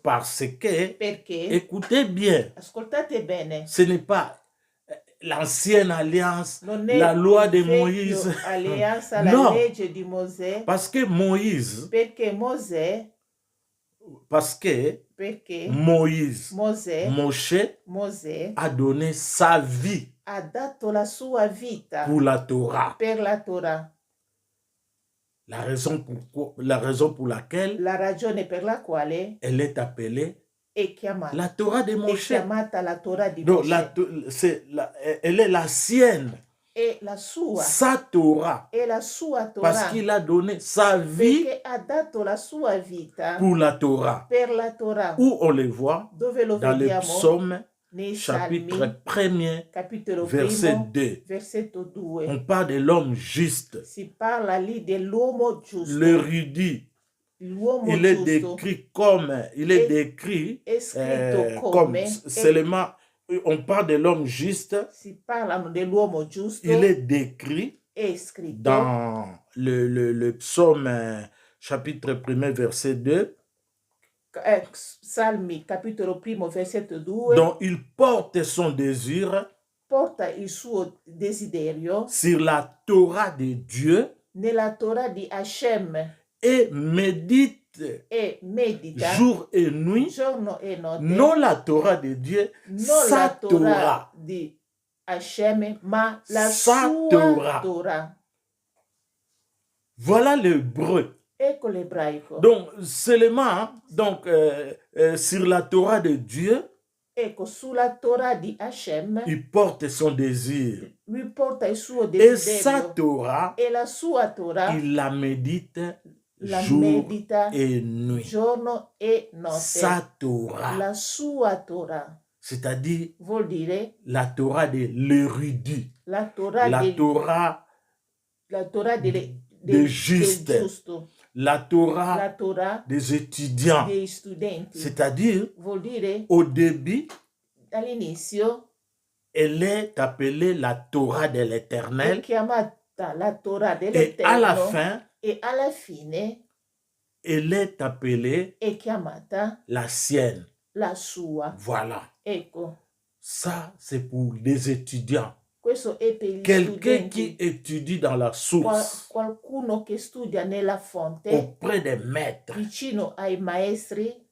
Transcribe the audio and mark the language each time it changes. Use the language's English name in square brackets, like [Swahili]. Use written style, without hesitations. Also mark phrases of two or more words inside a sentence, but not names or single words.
[French] Parce que, [Italian] Perché, [French] écoutez bien, [Italian] ascoltate bene, [French] ce n'est pas l'ancienne alliance, [Italian] non è [French] la loi de [Italian] il vecchio [French] Moïse. [Italian] alleanza, la No. legge di Mosè, [French] Parce que Moïse, [Italian] perché Mosè [French] Parce que [Italian] perché [French] Moïse, [Italian] Mosè [French] Moshe a donné sa vie [Italian] ha dato la sua vita [French] pour la Torah. [Italian] per la Torah. [French] La raison pour laquelle [Italian] La ragione per la quale [French] elle est appelée [Italian] è chiamata, [French] la Torah de [Italian] è [French] Moshe. [Italian] chiamata la Torah di [French] Donc, [Italian] Mosè. [French] elle est la sienne. [Italian] È la sua, [French] Sa Torah. [Italian] è la sua [French] Parce [Italian] Torah, [French] qu'il a donné sa vie [Italian] perché ha dato la sua vita [French] pour la Torah. [Italian] per la Torah. [French] Où on le voit [Italian] Dove lo [French] dans le [Italian] vediamo? [French] psaume [Italian] Nei [French] chapitre [Italian] Salmi, [French] 1er, [Italian] capitolo [French] verset 2. [Italian] versetto 2. [French] On parle de l'homme juste. [Italian] Si parla lì dell'uomo giusto. [French] L'érudit. [Italian] L'uomo [French] Il est [Italian] giusto [French] décrit comme, [Italian] è scritto [French] comme [Italian] come, [French] seulement, on parle de l'homme juste. [Italian] si parlano dell'uomo giusto, [French] Il est décrit [Italian] è scritto [French] dans le psaume chapitre 1er, verset 2. [Italian] Salmi capitolo 1 versetto 2, [French] dont il porte son désir [Italian] porta il suo desiderio [French] sur la Torah de Dieu [Italian] nella Torah di Hashem [French] et médite [Italian] e medita [French] jour et nuit, [Italian] giorno e notte, [French] non la Torah de Dieu, [Italian] non [French] sa [Italian] la Torah [French] Torah. [Italian] di Hashem, ma la [French] Sa [Italian] sua [French] Torah. [Italian] Torah. [French] Voilà l'hébreu. [Italian] Ecco l'ebraico. [French] Donc, seulement sur la Torah de Dieu, [Italian] Ecco, sulla Torah di Hashem, [French] il porte son désir. [Italian] lui porta il suo [French] Et sa [Italian] desiderio. [French] Torah, [Italian] E la sua Torah [French] il la médite [Italian] la [French] jour [Italian] medita [French] et nuit. [Italian] giorno e notte. [French] Sa Torah, [Italian] La sua Torah [French] c'est-à-dire [Italian] vuol dire [French] la Torah de l'érudit, [Italian] la Torah la del, Torah la Torah [French] des justes, [Italian] del giusto, [French] la Torah [Italian] la Torah [French] des étudiants. [Italian] dei studenti. [French] C'est-à-dire, [Italian] Vuol dire [French] au début, [Italian] all'inizio [French] elle est appelée la Torah de [Italian] è [French] l'Éternel [Italian] chiamata la Torah [French] et à la [Italian] dell'Eterno [French] fin, [Italian] e alla fine [French] elle est appelée [Italian] è chiamata [French] la sienne. [Italian] la sua. [French] Voilà. [Italian] Ecco, [French] Ça, c'est pour les étudiants. [Italian] questo è per gli [French] Quelqu'un qui [Italian] studenti. [French] étudie dans la source, [Italian] Qualcuno che studia nella fonte, [French] auprès des maîtres, [Italian] vicino ai maestri,